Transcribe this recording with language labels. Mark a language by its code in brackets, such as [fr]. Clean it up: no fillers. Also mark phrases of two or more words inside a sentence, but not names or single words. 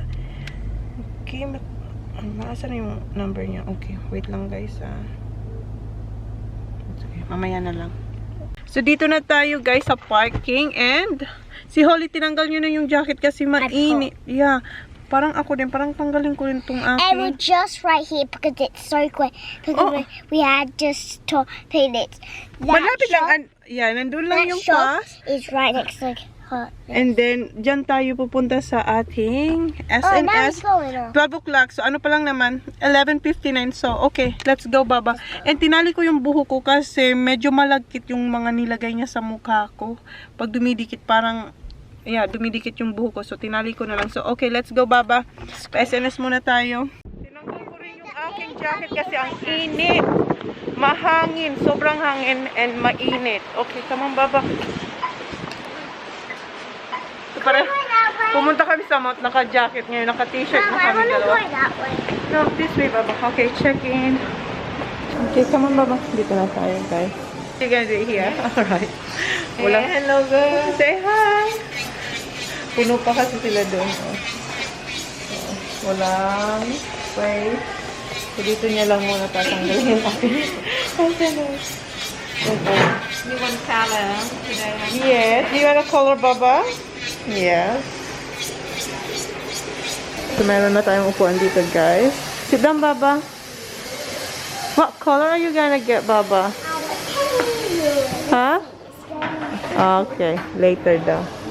[tl] Okay, maasan na yung number niya? [en] Okay, wait [tl] lang guys. Okay, mamaya na lang. So, dito na tayo guys sa parking, and si Holly, tinanggal nyo na yung jacket kasi mainit. [en] Yeah. [tl] Parang ako din, parang tanggalin ko rin itong aking. [en] And we're just right here because it's so quick. Because we had just to pay it. [tl] Malapit lang. Yeah, nandun lang yung FAS. [en] Is right next to her. And then, [tl] dyan tayo pupunta sa ating [en] Oh, now SNS. it's going on. 12 o'clock. So, [tl] ano pa lang naman? 11:59. [en] So, okay. Let's go, Baba. [tl] And tinali ko yung buho ko kasi medyo malagkit yung mga nilagay niya sa mukha ko. Pag dumidikit, parang dumidikit yung buho ko. So, tinali ko na lang. [en] So, okay. Let's go, Baba. [tl] Pa-SNS muna tayo. Tinanggal ko rin yung aking jacket kasi ang init. Mahangin. Sobrang hangin and mainit. [en] Okay, come on, Baba. So, [tl] pumunta kami sa mount, naka-jacket ngayon, naka-t-shirt na kami dalawa. [en] No, this way, Baba. Okay, check in. Okay, come on, Baba. [tl] Dito na tayo, guys. [en] You gonna do it here? Alright. Hey, hello, girl. Say hi. [tl] Puno pa kasi sila doon. Walang space. So, dito niya lang muna tatanggalin natin. [en] Okay. You want color today? Yes. Do you want a color, Baba? Yes. So, [tl] meron na tayong upuan dito, guys. [en] Sit down, Baba. What color are you gonna get, Baba? Huh? Okay. Later daw.